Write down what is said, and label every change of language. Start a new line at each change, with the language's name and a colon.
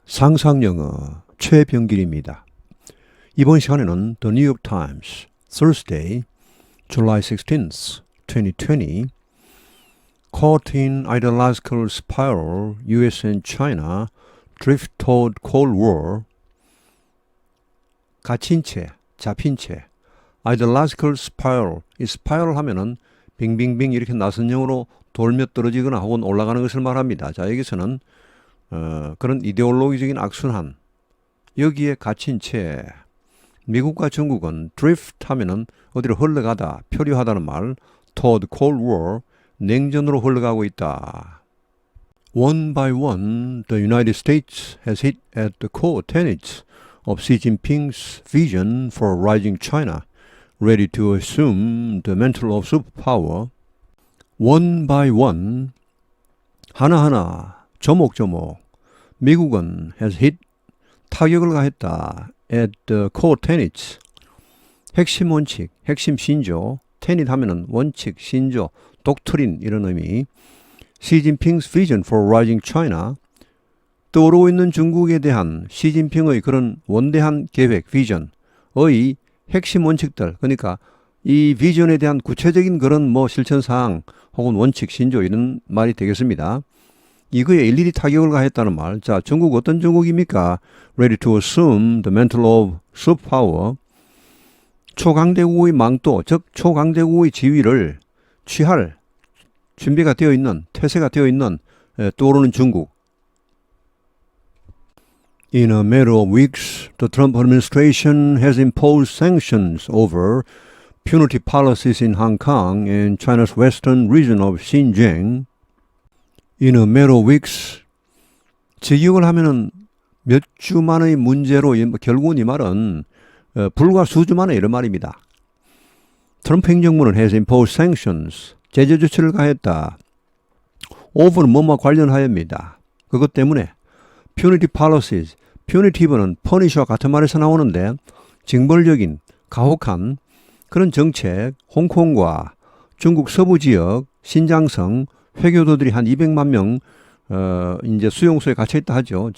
Korean: 상상영어 최병길입니다. 이번 시간에는
English: The New York Times, Thursday, July 16th, 2020 Caught in ideological spiral, US and China drift toward Cold War
Korean: 갇힌 채, 잡힌 채
English: ideological spiral,
Korean: 이 spiral 하면은 빙빙빙 이렇게 나선형으로 돌며 떨어지거나 혹은 올라가는 것을 말합니다. 자, 여기서는 그런 이데올로기적인 악순환, 여기에 갇힌 채 미국과 중국은 drift 하면은 어디로 흘러가다, 표류하다는 말,
English: toward Cold War,
Korean: 냉전으로 흘러가고 있다.
English: One by one, the United States has hit at the core tenets of Xi Jinping's vision for a rising China, ready to assume the mantle of superpower. One by one,
Korean: 하나하나, 조목조목, 미국은
English: has hit,
Korean: 타격을 가했다.
English: at the core tenets,
Korean: 핵심 원칙, 핵심 신조, tenet 하면은 원칙, 신조, 독트린 이런 의미.
English: Xi Jinping's vision for a rising China,
Korean: 떠오르고 있는 중국에 대한 시진핑의 그런 원대한 계획, 비전의 핵심 원칙들, 그러니까 이 비전에 대한 구체적인 그런 실천사항 혹은 원칙, 신조 이런 말이 되겠습니다. 이거에 일일이 타격을 가했다는 말. 자, 중국 어떤 중국입니까?
English: Ready to assume the mantle of superpower.
Korean: 초강대국의 망토, 즉 초강대국의 지위를 취할 준비가 되어 있는, 태세가 되어 있는 떠오르는 중국.
English: In a matter of weeks, the Trump administration has imposed sanctions over punitive policies in Hong Kong and China's western region of Xinjiang. In a matter of weeks,
Korean: 직역을 하면은 몇 주 만의 문제로, 결국은 이 말은 불과 수주 만에 이런 말입니다. 트럼프 행정부는
English: has imposed sanctions,
Korean: 제재 조치를 가했다. over는 뭐뭐 관련하여입니다. 그것 때문에 punitive policies, punitive는 punish와 같은 말에서 나오는데 징벌적인, 가혹한 그런 정책, 홍콩과 중국 서부 지역, 신장성 회교도들이 한 200만 명 이제 수용소에 갇혀 있다 하죠.